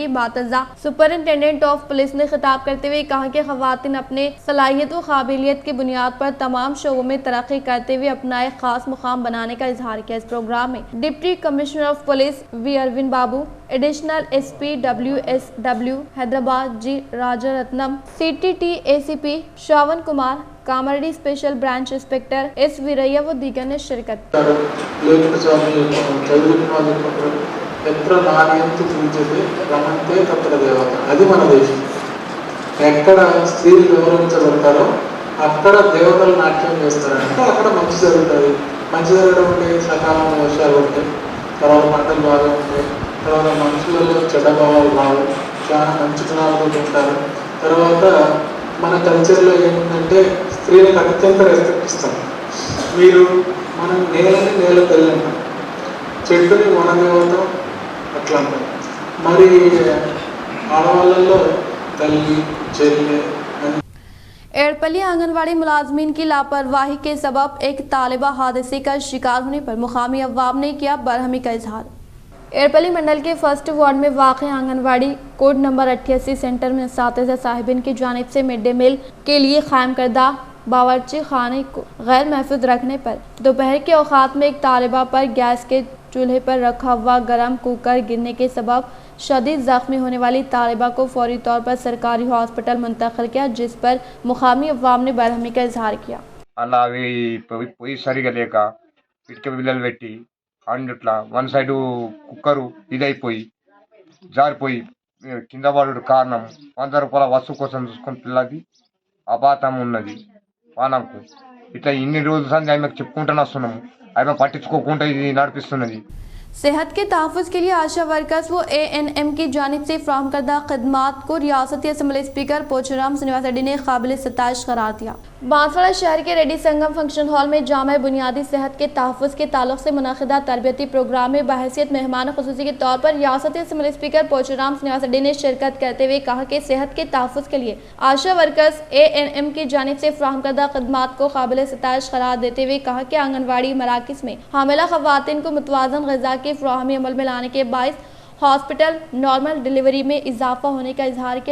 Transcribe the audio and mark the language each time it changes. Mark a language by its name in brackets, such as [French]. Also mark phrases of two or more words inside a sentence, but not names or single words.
[Urdu] بعدازاں [English] superintendent of police [Urdu] نے خطاب کرتے ہوئے کہا کہ خواتین اپنے صلاحیت و قابلیت کی بنیاد پر تمام شعبوں میں ترقی کرتے ہوئے اپنا ایک خاص مقام بنانے کا اظہار کیا. اس پروگرام میں [English] deputy commissioner of police [Urdu] वी अरविंद बाबू, [English] additional SP [Urdu] WSW हैदराबाद जी राजा रत्नम, CTT ACP श्रावण कुमार, कामारेड्डी [English] special branch inspector [Urdu] S वीरయ్య و دیگر نے شرکت [Sanskrit] ఎత్ర నాణ్యంతో పూజితే రమంతే తత్ర దేవత. [Telugu] అది మన దేశం. ఎక్కడ స్త్రీలు గౌరవించబడతారో అక్కడ దేవతలు నాట్యం చేస్తారంటే అక్కడ మంచి జరుగుతుంది. మంచి జరగడం అంటే సకాలంలో వర్షాలు ఉంటాయి, తర్వాత పంటలు బాగా ఉంటాయి, తర్వాత మనుషులలో చెడ్డ భావాలు రావు, చాలా మంచి గుణాలతో ఉంటారు. తర్వాత మన కల్చర్లో ఏముందంటే స్త్రీలకు అత్యంత రెస్పెక్ట్ ఇస్తాం. మీరు మనం నేలని నేల తల్లి అంటాం, చెట్టుని వనదేవతం అట్లా అంటాం. మరి ఆడవాళ్ళల్లో తల్లి చెల్లి. [Urdu] ایڑپلی آنگن واڑی ملازمین کی لاپرواہی کے سبب ایک طالبہ حادثے کا شکار ہونے پر مقامی عوام نے کیا برہمی کا اظہار. ایڑپلی منڈل کے 1 وارڈ میں واقع آنگن واڑی [English] code number [Urdu] 88 سینٹر میں اساتذہ صاحبین کی جانب سے [English] mid day meal [Urdu] کے لیے قائم کردہ باورچی خانے کو غیر محفوظ رکھنے پر دوپہر کے اوقات میں ایک طالبہ پر گیس کے چولہے پر رکھا ہوا گرم ککر گرنے کے سبب شدید زخمی ہونے والی طالبہ کو فوری طور پر سرکاری ہاسپٹل منتقل کیا، جس پر مقامی عوام نے برہمی کا اظہار کیا. [Telugu] అలా అవి పొయ్యి సరిగా లేక ఇటుక బిల్లలు పెట్టి అండ్లా [English] one side [Telugu] కుక్కరు ఇదైపోయి జారిపోయి కింద పడుడు కారణం 100 రూపాయల వస్తువు కోసం చూసుకుని పిల్లది అపాతం ఉన్నది. వానకు ఇట్లా ఇన్ని రోజులు సంది ఆమెకు చెప్పుకుంటూనే వస్తున్నాము, ఆమె పట్టించుకోకుండా ఇది నడిపిస్తున్నది. [Urdu] صحت کے تحفظ کے لیے [English] ASHA workers [Urdu] و ANM کی جانب سے فراہم کردہ خدمات کو ریاستی [English] assembly speaker [Urdu] پوچارم سری نواس ریڈی نے قابل ستائش قرار دیا. بانسواڑہ شہر کے ریڈی سنگم فنکشن ہال میں جامع بنیادی صحت کے تحفظ کے تعلق سے منعقدہ تربیتی پروگرام میں بحیثیت مہمان خصوصی کے طور پر ریاستی [English] assembly speaker [Urdu] پوچارم سری نواس ریڈی نے شرکت کرتے ہوئے کہا کہ صحت کے تحفظ کے لیے [English] ASHA workers [Urdu] ANM کی جانب سے فراہم کردہ خدمات کو قابل ستائش قرار دیتے ہوئے کہا کہ آنگن واڑی مراکز میں حاملہ خواتین کو متوازن غذا کی فراہمی عمل میں لانے کے باعث [English] hospital normal delivery [Urdu] میں اضافہ ہونے کا اظہار کیا.